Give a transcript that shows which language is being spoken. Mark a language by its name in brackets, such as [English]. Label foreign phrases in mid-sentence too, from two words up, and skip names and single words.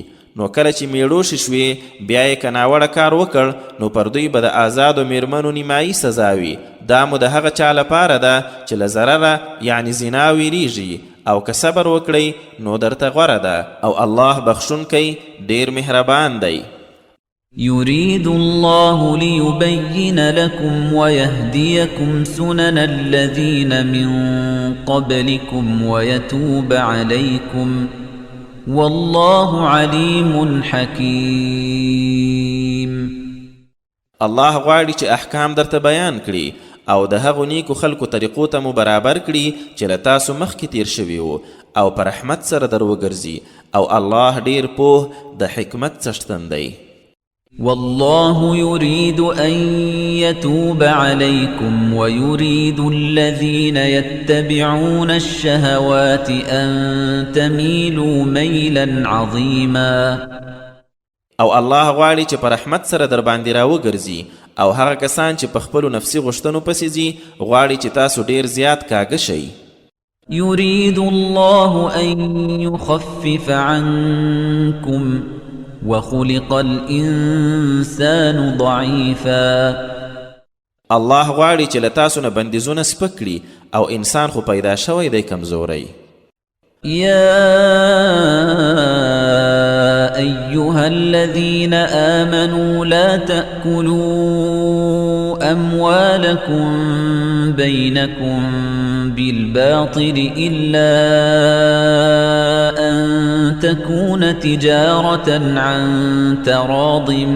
[Pashto] نو کله چې میړوشې شوې بیا یې که ناوړه کار وکړ نو پر دوی به د آزادو میرمنو نیمایي سزا وي. دا مو د هغه چا لپاره ده چې له ضرره یعنې زنا ویریږي او که صبر وکړئ نو درته غوره ده او الله بخښونکی ډیر مهربان دی. [Arabic] يريد الله ليبين لكم ويهديكم سنن الذين من قبلكم ويتوب عليكم والله عليم حكيم. [Pashto] الله غواړي چې احکام درته بیان کړي او د هغو نیکو خلکو طریقو ته مو برابر کړي چې له تاسو مخکې تیر شوي وو او په رحمت سره در وګرځي او الله ډیر پوه د حکمت څښتن دی. [Arabic] والله يريد أن يتوب عليكم ويريد الذين يتبعون الشهوات أن تميلوا ميلا عظيما. [Pashto] او الله غواړي چې په رحمت سره در باندې راوګرځي او هغه کسان چې په خپلو نفسي غوښتنو پسې ځي غواړي چې تاسو ډیر زیات کاږه شئ. [Arabic] يريد الله أن يخفف عنكم وخلق الإنسان ضعيفا. [Pashto] الله غواړي چې له تاسو نه بندیزونه سپک کړي او انسان خو پیدا شوی دی کمزوری. [Arabic] يا تأكلوا أموالكم بينكم بالباطل إلا أن تكون تجارة عن تراض